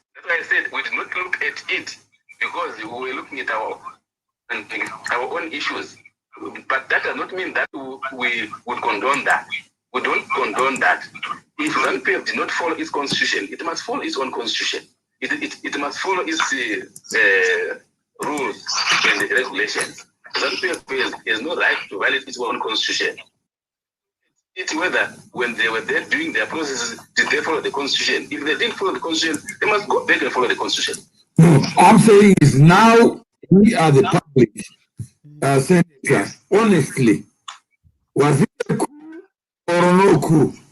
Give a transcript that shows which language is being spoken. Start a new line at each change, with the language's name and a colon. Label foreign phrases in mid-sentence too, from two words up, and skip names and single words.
English: That's why I said we did not look at it, because we were looking at our own issues. But that does not mean that we would condone that. We don't condone that. If ZANU-PF did not follow its constitution, it must follow its own constitution. It must follow its rules and regulations. ZANU-PF has no right to violate its own constitution. It's whether when they were there doing their processes, did they follow the constitution? If they didn't follow the constitution, they must go back and follow the constitution. No, I'm saying is now we are the public. Senator, honestly, was it a coup or no coup?